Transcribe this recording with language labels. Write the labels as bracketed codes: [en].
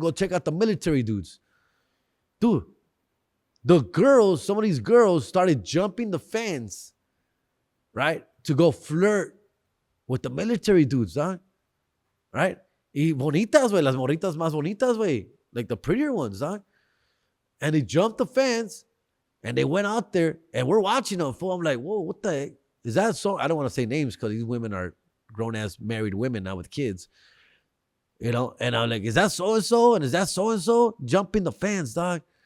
[en] To go check out the military dudes. Dude, some of these girls started jumping the fence, right? To go flirt with the military dudes, huh? Right? [es] Y bonitas, güey, las morritas más bonitas, güey. [en] Like the prettier ones, huh? And they jumped the fence and they went out there and we're watching them. I'm like, whoa, what the heck? Is that so? I don't want to say names because these women are grown-ass married women now with kids. You know, and I'm like, is that so-and-so? And is that so-and-so? Jumping the fence, dog.